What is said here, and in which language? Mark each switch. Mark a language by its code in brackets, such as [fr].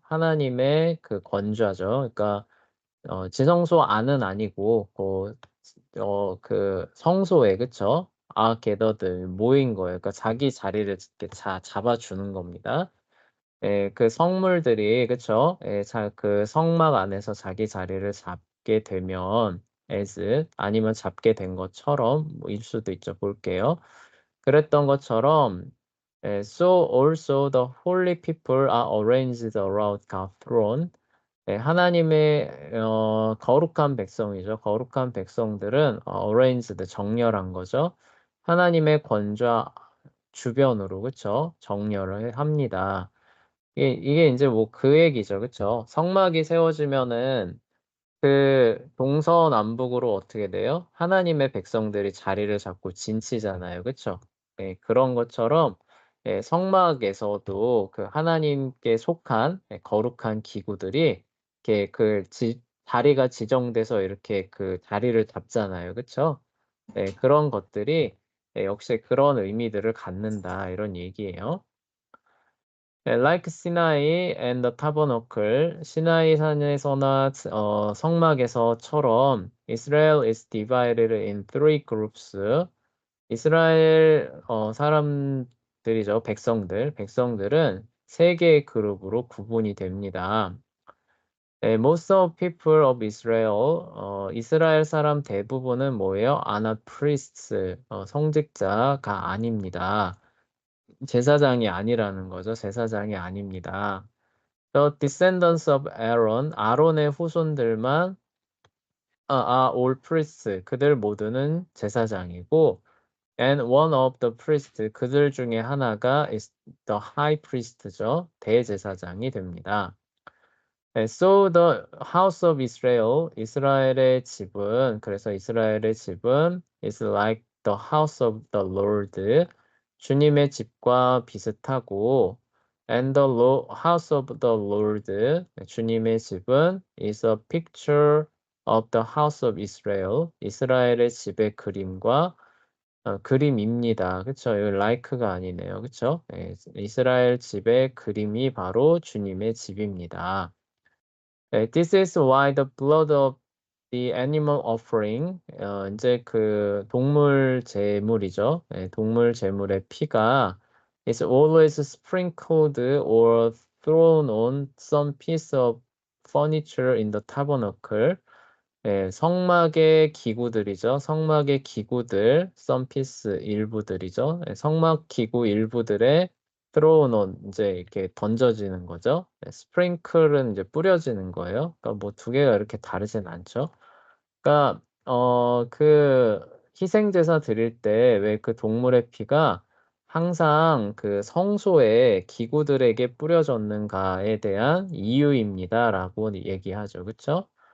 [ko] 하나님의 그 권좌죠. 그러니까 지성소 안은 아니고 그 성소에 그쵸? are gathered 모인 거예요. 그러니까 자기 자리를 이렇게 잡아주는 겁니다. 그 성물들이 그쵸? 그 성막 안에서 자기 자리를 잡게 되면 as 아니면 잡게 된 것처럼 뭐일 수도 있죠. 볼게요. 그랬던 것처럼 [en] so also the holy people are arranged around God's throne. [ko] 하나님의 거룩한 백성이죠. 거룩한 백성들은 arranged 정렬한 거죠. 하나님의 권좌 주변으로 그쵸? 정렬을 합니다. 이게 이제 뭐 그 얘기죠. 그쵸? 성막이 세워지면은 그 동서남북으로 어떻게 돼요? 하나님의 백성들이 자리를 잡고 진치잖아요. 그쵸? 그런 것처럼 성막에서도 그 하나님께 속한 거룩한 기구들이 이렇게 자리가 지정돼서 이렇게 그 자리를 잡잖아요. 그쵸? 그런 것들이 역시 그런 의미들을 갖는다. 이런 얘기예요. [en] like 시나이 and the tabernacle, [ko] 시나이 산에서나 성막에서처럼 [en] Israel is divided in three groups. [ko] 이스라엘 사람들이죠, 백성들은 세 개의 그룹으로 구분이 됩니다. [en] Most of people of Israel, [ko] 이스라엘 사람 대부분은 뭐예요? [en] Are not priests, [ko] 성직자가 아닙니다. 제사장이 아니라는 거죠. 제사장이 아닙니다. [en] The descendants of Aaron, [ko] 아론의 후손들만 [en] are all priests. [ko] 그들 모두는 제사장이고, [en] and one of the priests, [ko] 그들 중에 하나가 [en] is the high priest죠. [ko] 대제사장이 됩니다. [en] So the house of Israel, 이스라엘의 집은, 그래서 이스라엘의 집은 is like the house of the Lord, [ko] 주님의 집과 비슷하고, [en] and the house of the Lord, 주님의 집은 is a picture of the house of Israel, [ko] 이스라엘의 집의 그림과 그림입니다. 그쵸? 이거 like가 아니네요. 그쵸? 예, 이스라엘 집의 그림이 바로 주님의 집입니다. [en] This is why the blood of the animal offering, [ko] 이제 그 동물 제물이죠. 동물 제물의 피가 [en] is always sprinkled or thrown on some piece of furniture in the tabernacle. [ko] 성막의 기구들이죠. 성막의 기구들, some piece 일부들이죠. 성막 기구 일부들의 thrown on, 이제 이렇게 던져지는 거죠. 스프링클은 이제 뿌려지는 거예요. 그러니까 뭐 두 개가 이렇게 다르진 않죠. 그러니까 그 희생제사 드릴 때 왜 그 동물의 피가 항상 그 성소의 기구들에게 뿌려졌는가에 대한 이유입니다라고 얘기하죠. 그렇죠?